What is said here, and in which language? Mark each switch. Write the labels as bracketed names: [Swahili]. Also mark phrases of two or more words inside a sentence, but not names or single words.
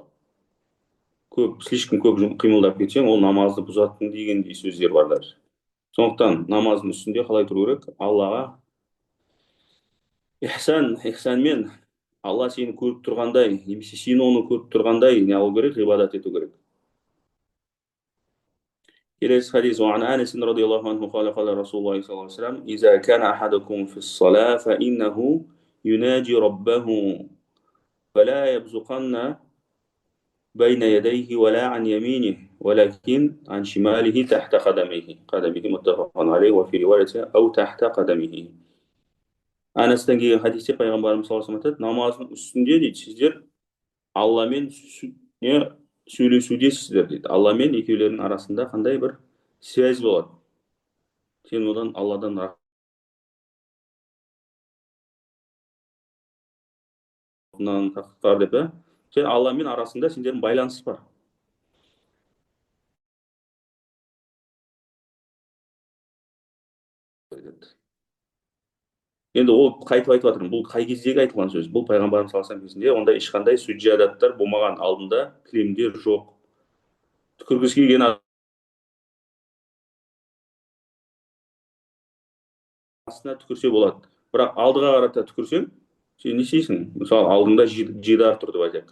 [Kazakh] Слишком көп қимылдап кетсең, ол намазды бұзатын дегендей сөздер бар даже. Сондықтан намаздың үстінде қалай тұру керек? Аллаға ихсанмен, Алла сені көріп тұрғандай, немесе сен оны көріп тұрғандай не қылу керек, ғибадат ету керек. Келесі хадис: [Arabic] وعن أنس رضي الله عنه قال قال رسول الله صلى الله عليه وسلم إذا كان أحدكم في الصلاة فإنه يناجي ربه فلا يبزقن بين يديه ولا عن يمينه ولكن عن شماله تحت قدمه متفق عليه وفي رواية أو تحت قدمه. [Kazakh] Анастан келген хадисте пайғамбарымыз [Arabic] صلى الله عليه وسلم [Kazakh] айтады, намаздың үстінде дейді, сіздер Алламен сөйлесудесіздер дейді. Алламен екеулерінің арасында қандай бір связь болады. Сен одан Алладан деп, сен Алламен арасында сендердің байланыс бар. Енді ол қайтып айтып жатырмын, бұл қай кездегі айтылған сөз? Бұл пайғамбарымыз [Arabic] صلى الله عليه وسلم [Kazakh] кезінде онда ешқандай сүджадаттар болмаған, алдында кілемдер жоқ. Түкіргісі келген астына түкірсе болады. Бірақ алдыға қарата түкірсең, сен не істейсің? Мысалы, алдыңда жидар тұр деп айтайық.